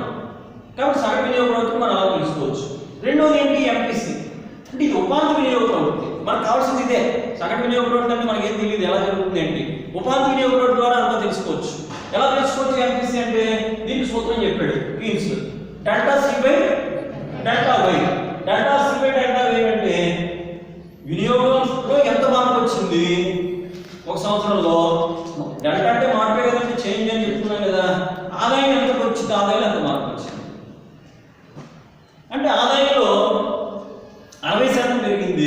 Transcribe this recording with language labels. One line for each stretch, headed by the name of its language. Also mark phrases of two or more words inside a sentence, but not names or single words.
Telugu: కాబట్టి సగటు వినియోగ ప్రవృత్తి మనం అలా తెలుసుకోవచ్చు. రెండోది ఏంటి? ఎంపీసీ అంటే ఇది ఉపాంత వినియోగ ప్రవృత్తి. మనకు కావాల్సింది ఇదే. సగటు వినియోగ ప్రవృత్తి అంటే మనకి ఏం తెలియదు, ఎలా జరుగుతుంది ఏంటి. ఉపాంత వినియోగ ప్రవృత్తి ద్వారా అంతా తెలుసుకోవచ్చు. ఎలా తెలుసుకోవచ్చు ఎంపీసీ అంటే? దీనికి సూత్రం చెప్పాడు కీన్స్. ΔC/ΔY. ΔC/ΔY అంటే వినియోగంలో ఎంత మార్పు వచ్చింది ఒక సంవత్సరంలో. డెల్టా అంటే మార్పే కదండి, చేంజ్ అని చెప్తున్నాం కదా. ఆదాయం ఎంత వచ్చింది? ఆదాయం ఎంత మార్పు వచ్చింది అంటే ఆదాయంలో 60% పెరిగింది.